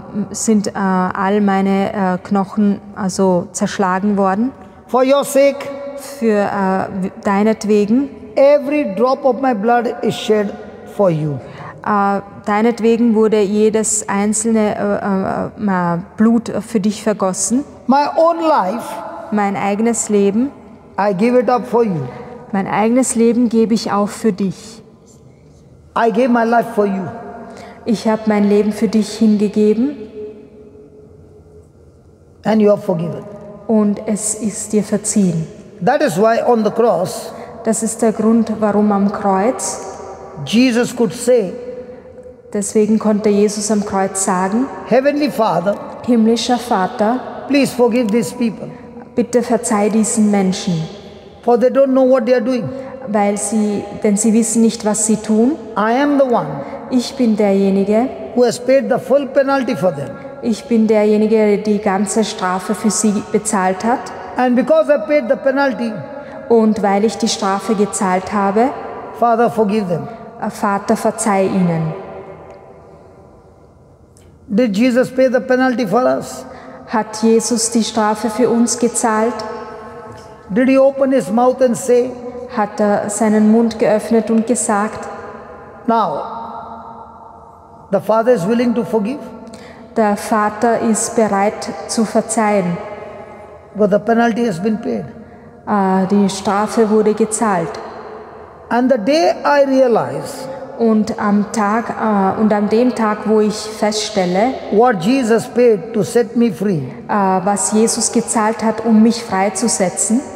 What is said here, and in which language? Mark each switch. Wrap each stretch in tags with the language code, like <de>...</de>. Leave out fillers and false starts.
<de>sind all meine Knochen also zerschlagen worden.</de> <en>For your sake,</en> <de>Für deinetwegen,</de> <en>every drop of my blood is shed for you.</en> <de>deinetwegen wurde jedes einzelne Blut für dich vergossen.</de> <en>My own life,</en> <de>Mein eigenes Leben,</de> <en>I give it up for you.</en> <de>mein eigenes Leben gebe ich auch für dich.</de> <en>I gave my life for you.</en> <de>Ich habe mein Leben für dich hingegeben</de> <en>And you are forgiven.</en> <de>und es ist dir verziehen.</de> <en>That is why on the cross,</en> <de>Das ist der Grund, warum am Kreuz,</de> <en>Jesus could say,</en> <de>deswegen konnte Jesus am Kreuz sagen,</de> <en>Heavenly Father,</en> <de>himmlischer Vater,</de> <en>please forgive these people,</en> <de>bitte verzeih diesen Menschen,</de> <en>for they don't know what they are doing.</en> <de>denn sie wissen nicht, was sie tun.</de> <en>I am the one</en> <de>Ich bin derjenige,</de> <en>who has paid the full penalty for them.</en> <de>ich bin derjenige, der die ganze Strafe für sie bezahlt hat.</de> <en>And because I paid the penalty,</en> <de>Und weil ich die Strafe gezahlt habe,</de> <en>Father, forgive them.</en> <de>Vater, verzeih ihnen.</de> <en>Did Jesus pay the penalty for us?</en> <de>Hat Jesus die Strafe für uns gezahlt?</de> <en>Did he open his mouth and say,</en> <de>Hat er seinen Mund geöffnet und gesagt,</de> <en>now, the Father is willing to forgive?</en> <de>der Vater ist bereit zu verzeihen.</de> <en>But the penalty has been paid.</en> <de>Die Strafe wurde gezahlt.</de> <en>And the day I realize</en> <de>Und an dem Tag, wo ich feststelle,</de> <en>what Jesus paid to set me free,</en> <de>was Jesus gezahlt hat, um mich freizusetzen,</de>